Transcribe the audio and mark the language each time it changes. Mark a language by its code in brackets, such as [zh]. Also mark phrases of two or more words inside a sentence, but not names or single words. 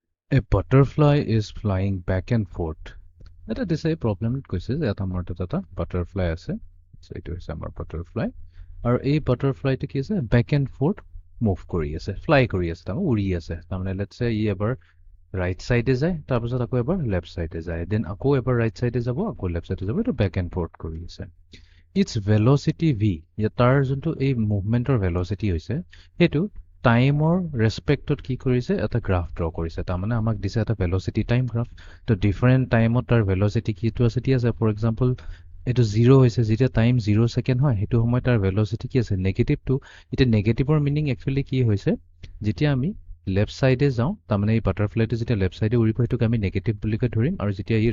[en] A butterfly is flying back and forth. That is a problem [as] it কৈছে যে এটা আমাৰ এটা butterfly আছে so এইটো হৈছে আমাৰ butterfly আৰু এই butterflyটো কি আছে [en] back and forth [as] move কৰি আছে fly কৰি আছে তাৰমানে উৰি আছে তাৰমানে let's say ই এবাৰ [en] right side [as] এ যায় তাৰপিছত আকৌ এবাৰ [en] left side [as] এ যায় then আকৌ এবাৰ [en] right side [as] এ যাব আকৌ [en] left side [as] এ যাব এইটো [en] back and forth [as] কৰি আছে [en] its velocity v [as] তাৰ যোনটো এই মুভমেন্টৰ velocity হৈছে সেইটো টাইমৰ ৰেসপেক্টত কি কৰিছে এটা গ্ৰাফ ড্ৰ কৰিছে তাৰমানে আমাক দিছে এটা [en] velocity time graph [as] তো ডিফাৰেন্ট টাইমত তাৰ velocity কিটো আছে ঠিক আছে [en] for example [as] এইটো 0 হৈছে যেতিয়া টাইম 0 সেকেন্ড হয় সেইটো সময় তাৰ velocity কি আছে নেগেটিভ টু এটা নেগেটিভৰ মিনিং একচুয়ালি কি হৈছে যেতিয়া আমি [en] left side [as] যাওঁ তাৰমানে এই বাটাৰফ্লাইটো যেতিয়া [en] left side [as] উৰিব সেইটোক আমি নেগেটিভ বুলিকৈ ধৰিম আৰু যেতিয়া ই